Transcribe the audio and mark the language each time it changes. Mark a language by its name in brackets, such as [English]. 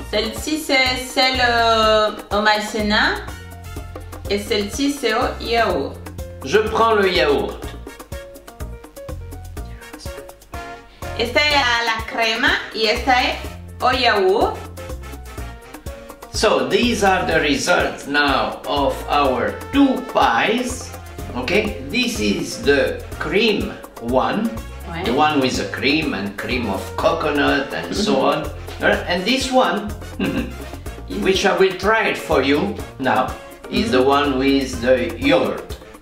[French] Celle-ci c'est celle au maïzena et celle-ci c'est au yaourt. Je prends le yaourt. [Spanish] Esta es a la crema y esta es [French] au yaourt. [English] So these are the results now of our two pies. Okay, this is the cream one. [French] Ouais. [English] The one with the cream and cream of coconut and so on. And this one, which I will try it for you now, is the one with the yogurt.